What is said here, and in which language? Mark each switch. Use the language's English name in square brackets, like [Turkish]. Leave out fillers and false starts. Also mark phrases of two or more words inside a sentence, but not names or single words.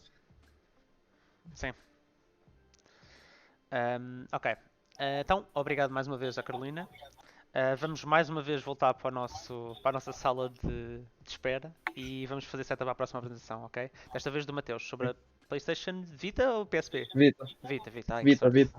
[Portuguese] Sim. Ok. Então, obrigado mais uma vez à Carolina. Vamos mais uma vez voltar para a nossa sala de espera e vamos fazer setup para a próxima apresentação, ok? Desta vez do Mateus, sobre a PlayStation Vita ou PSP? Vita, Vita. Ai, Vita, Vita.